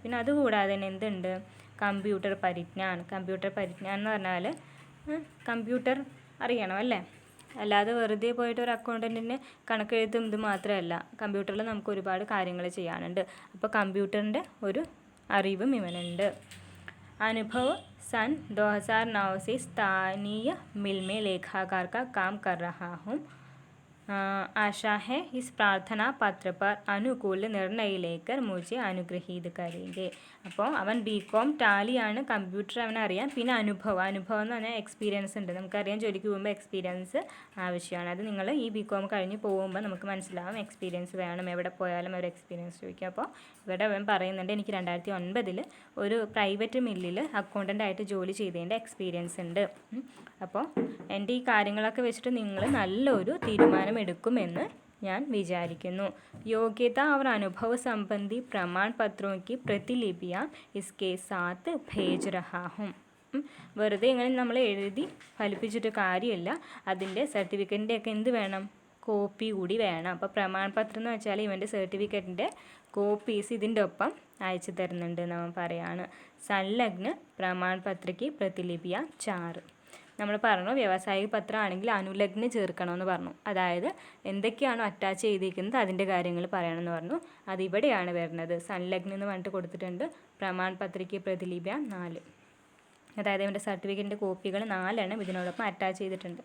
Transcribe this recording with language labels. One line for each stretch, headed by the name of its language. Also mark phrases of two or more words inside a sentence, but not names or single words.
Malayalam: പിന്നെ അതുകൂടാതെ തന്നെ എന്തുണ്ട്, കമ്പ്യൂട്ടർ പരിജ്ഞാനം. കമ്പ്യൂട്ടർ പരിജ്ഞാനം എന്ന് പറഞ്ഞാൽ കമ്പ്യൂട്ടർ അറിയണം അല്ലേ, അല്ലാതെ വെറുതെ പോയിട്ട് ഒരു അക്കൗണ്ടൻറ്റിന് കണക്കെഴുതും ഇത് മാത്രമല്ല, കമ്പ്യൂട്ടറിൽ നമുക്ക് ഒരുപാട് കാര്യങ്ങൾ ചെയ്യാനുണ്ട്. അപ്പോൾ കമ്പ്യൂട്ടറിൻ്റെ ഒരു അറിവും ഇവനുണ്ട്.
Hindi: അനുഭവ് सन 2009 से स्थानीय मिल में लेखाकार का काम कर रहा हूँ. आशा है इस प्रार्थना पत्र पर अनुकूल निर्णय लेकर मुझे अनुഗ്രഹീത് करेंगे.
Malayalam: അപ്പോൾ അവൻ BCom ടാലിയാണ്, കമ്പ്യൂട്ടർ അവനറിയാം. പിന്നെ അനുഭവം എന്ന് പറഞ്ഞാൽ എക്സ്പീരിയൻസ് ഉണ്ട്. നമുക്കറിയാം ജോലിക്ക് പോകുമ്പോൾ എക്സ്പീരിയൻസ് ആവശ്യമാണ്. അത് നിങ്ങൾ ഈ BCom കഴിഞ്ഞ് പോകുമ്പോൾ നമുക്ക് മനസ്സിലാവും എക്സ്പീരിയൻസ് വേണം, എവിടെ പോയാലും ഒരു എക്സ്പീരിയൻസ് ചോദിക്കും. അപ്പോൾ ഇവിടെ അവൻ പറയുന്നുണ്ട് എനിക്ക് 2009 ഒരു പ്രൈവറ്റ് മില്ലിൽ അക്കൗണ്ടൻ്റായിട്ട് ജോലി ചെയ്തതിൻ്റെ എക്സ്പീരിയൻസ് ഉണ്ട്. അപ്പോൾ എൻ്റെ ഈ കാര്യങ്ങളൊക്കെ വെച്ചിട്ട് നിങ്ങൾ നല്ലൊരു തീരുമാനം എടുക്കുമെന്ന് ഞാൻ വിചാരിക്കുന്നു.
Hindi: യോഗ്യത और अनुभव संबंधी प्रमाण पत्रों की प्रतिलिपियाँ इसके साथ भेज रहा हूँ.
Malayalam: വെറുതെ ഇങ്ങനെ നമ്മൾ എഴുതി ഫലിപ്പിച്ചിട്ട് കാര്യമില്ല, അതിൻ്റെ സർട്ടിഫിക്കറ്റിൻ്റെ ഒക്കെ എന്ത് വേണം, കോപ്പി കൂടി വേണം. അപ്പോൾ
Hindi: प्रमाण पत्र
Malayalam: എന്ന് വെച്ചാൽ ഇവൻ്റെ സർട്ടിഫിക്കറ്റിൻ്റെ കോപ്പീസ് ഇതിൻ്റെ ഒപ്പം അയച്ചു തരുന്നുണ്ട് നമ്മൾ പറയാണ്.
Hindi: संलग्न प्रमाण पत्र की प्रतिलिपियाँ 4.
Malayalam: നമ്മൾ പറഞ്ഞു വ്യാവസായിക പത്രമാണെങ്കിൽ അനുലഗ്ന ചേർക്കണമെന്ന് പറഞ്ഞു. അതായത് എന്തൊക്കെയാണോ അറ്റാച്ച് ചെയ്തിരിക്കുന്നത് അതിൻ്റെ കാര്യങ്ങൾ പറയണമെന്ന് പറഞ്ഞു. അതിവിടെയാണ് വരുന്നത്. സംലഗ്ന എന്ന് പറഞ്ഞിട്ട് കൊടുത്തിട്ടുണ്ട്.
Hindi: प्रमाण पत्र की प्रतिलिपियाँ 4. അതായത് ഇവൻ്റെ സർട്ടിഫിക്കറ്റിൻ്റെ കോപ്പികൾ 4 എണ്ണം ഇതിനോടൊപ്പം അറ്റാച്ച് ചെയ്തിട്ടുണ്ട്.